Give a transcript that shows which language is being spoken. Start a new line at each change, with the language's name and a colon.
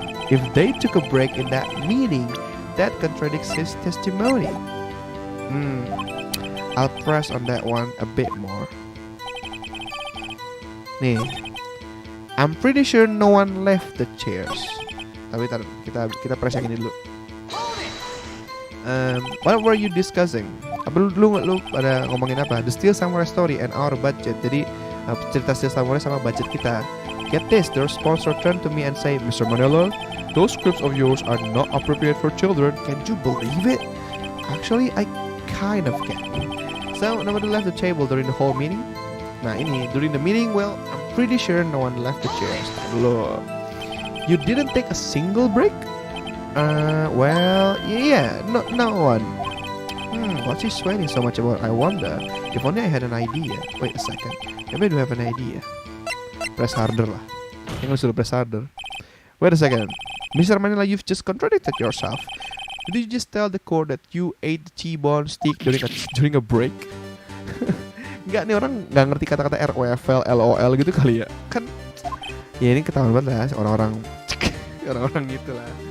English: If they took a break in that meeting, that contradicts his testimony. I'll press on that one a bit more. Nih, I'm pretty sure no one left the chairs.
Indonesian: Tapi kita press yang ini dulu.
English: What were you discussing?
Indonesian: Lu pada ngomongin apa?
English: The Steel Samurai story and our budget.
Indonesian: Jadi cerita Steel Samurai sama budget kita.
English: Get this, the sponsor turned to me and say, Mr. Manila, those scripts of yours are not appropriate for children. Can you believe it? Actually, I kind of can. So, nobody left the table during the whole meeting?
Indonesian: Nah ini,
English: during the meeting, well, I'm pretty sure no one left the chairs. Look, you didn't take a single break? Well, yeah, no one. What's he sweating so much about? I wonder. If only I had an idea. Wait a second. Maybe I do have an idea. Press harder lah.
Indonesian: Yang suruh press harder.
English: Wait a second. Mr. Manila, you've just contradicted yourself. Did you just tell the court that you ate the T-bone steak during a break?
Indonesian: Enggak, nih orang nggak ngerti kata-kata ROFL, LOL gitu kali ya. Kan ya ini ketahuan banget lah orang-orang gitu lah.